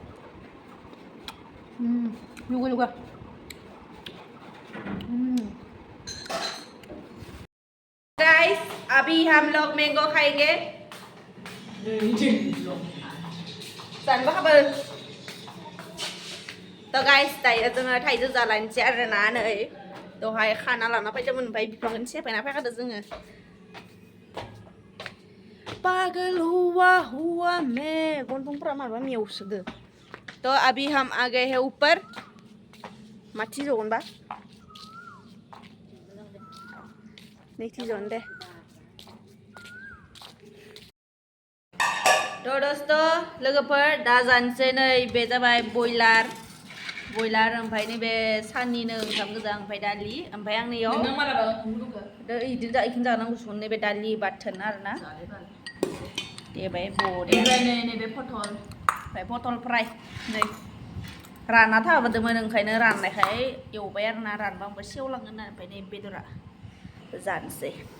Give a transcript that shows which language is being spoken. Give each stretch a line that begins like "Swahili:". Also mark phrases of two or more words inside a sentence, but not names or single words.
Bodo: luga
Hindi: गाइस अभी हम लोग मैंगो खाएंगे तो गाइस
Bodo: दायो जोङो थाइजौ जालायनोसै आरोना नै दहाय खाना लाना फैदोंमोन ओमफ्राय बिफांखौनो सेफायना फैखादों जोङो
Hindi: पागल हुआ मैं
Bodo: गन्थंफ्रा माबा मेवसोदो
Hindi: तो अभी हम आ गए हैं ऊपर
Bodo: माथि जगोन बा नैथि जगोन दे
Hindi: तो दोस्तों
Bodo: लोगोफोर दा जानोसै नै बे जाबाय बयलार ओमफ्राय नैबे साननिनो ओंखाम गोजां ओमफ्राय दालि ओमफ्राय आंनियाव इदिनो इखौनो जानांगौ सुन नैबे दालि बाथोन आरोना देबाय नैबे पटल ओमफ्राय पटल फ्राय नै रानना थाबोदोंमोन ओंखायनो राननायखाय एवबाय आरोना रानबा ओमफ्राय सेवलांगोन ना ओमफ्राय नै बेदरा जानोसै